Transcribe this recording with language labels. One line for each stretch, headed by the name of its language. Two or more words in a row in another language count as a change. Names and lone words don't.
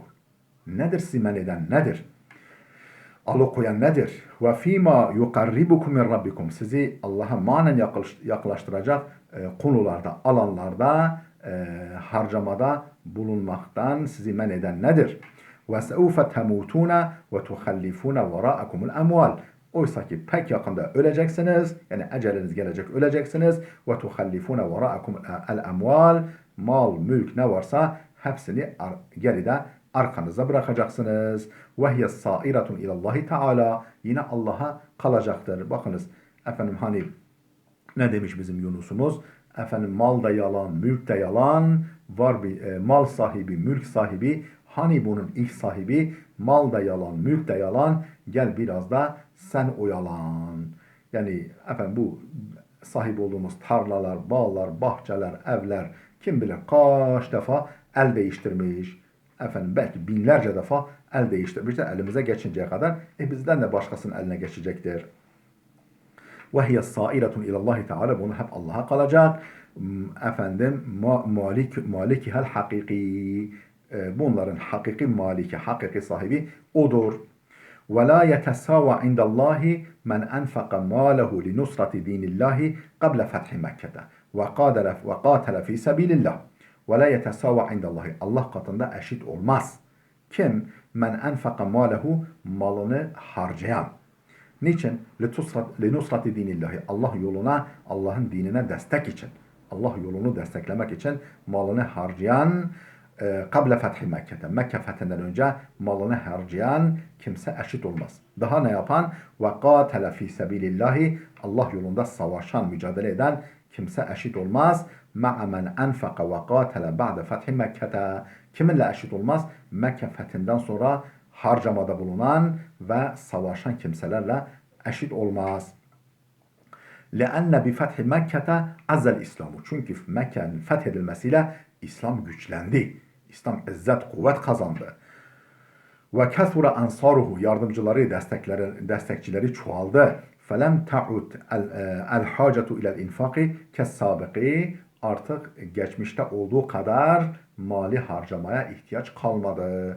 Turkish: Nedir sizi men eden? Nedir? Alıkoyan nedir?
Arabic: وفيما يقربكم من ربكم.
Turkish: Sizi Allah'a manen yaklaştıracak konularda, alanlarda harcamada bulunmaktan sizi men eden nedir?
Arabic: وَسَوْفَ تَمُوتُونَ وَتُخَلِّفُونَ وَرَاءَكُمُ الْاَمْوَالِ
Turkish: Oysa ki pek yakında öleceksiniz. Yani eceliniz gelecek, öleceksiniz.
Arabic: وَتُخَلِّفُونَ وَرَاءَكُمُ الْاَمْوَالِ
Turkish: Mal, mülk ne varsa hepsini geride arkanıza bırakacaksınız.
Arabic: وَهِيَ السَّائِرَةٌ اِلَى اللّٰهِ Teala
Turkish: Yine Allah'a kalacaktır. Bakınız efendim hani ne demiş bizim Yunus'umuz? Efendim mal da yalan, mülk de yalan. Var bir mal sahibi, mülk sahibi. Hani bunun ilk sahibi? Mal da yalan, mülk de yalan. Gel biraz da sen oyalan. Yani efendim bu sahip olduğumuz tarlalar, bağlar, bahçeler, evler kim bilir kaç defa el değiştirmiş. Efendim belki binlerce defa el değiştirmiştir elimize geçinceye kadar. Bizden de başkasının eline geçecektir.
Arabic: وَهِيَ السَّائِرَةٌ اِلَى اللّٰهِ Teala
Turkish: Bunu hep Allah'a kalacak. Efendim
Arabic: مالكها الحقيقي
Turkish: bunların hakiki maliki, hakiki sahibi odur.
Arabic: وَلَا يَتَسَاوَى عِنْدَ اللّٰهِ مَنْ أَنْفَقَ مَالَهُ لِنُصْرَةِ دِينِ اللّٰهِ قَبْلَ فَتْحِ مَكَّةَ وَقَاتَلَ فِي سَبِيلِ اللّٰهِ وَلَا يَتَسَاوَى عِنْدَ اللّٰهِ
Turkish: Allah katında eşit olmaz. Kim?
Arabic: مَنْ أَنْفَقَ مَالَهُ
Turkish: Malını harcayan. Niçin?
Arabic: لِنُصْرَةِ دِينِ اللّٰهِ
Turkish: Allah yoluna, Allah'ın dinine destek için. Allah yolunu desteklemek için malını harcayan
Arabic: قبل فتح مكة.
Turkish: Mekke fethinden önce malını harcayan kimse eşit olmaz. Daha ne yapan?
Arabic: وقاتل في سبيل الله
Turkish: Allah yolunda savaşan, mücadele eden kimse eşit olmaz.
Arabic: مع من أنفق وقاتل بعد فتح مكة.
Turkish: Kiminle eşit olmaz? Mekke fethinden sonra harcamada bulunan ve savaşan kimselerle eşit olmaz.
Arabic: لَأَنَّ بِفَتْحِ مكة عز الإسلام.
Turkish: Çünkü Mekke'nin fethedilmesiyle İslam güçlendi. İslam izzet, kuvvet kazandı.
Arabic: وكثر أنصاره
Turkish: yardımcıları, destekçileri çoğaldı.
Arabic: فلم تعد الحاجة إلى الإنفاق كالسابق
Turkish: artık geçmişte olduğu kadar mali harcamaya ihtiyaç kalmadı.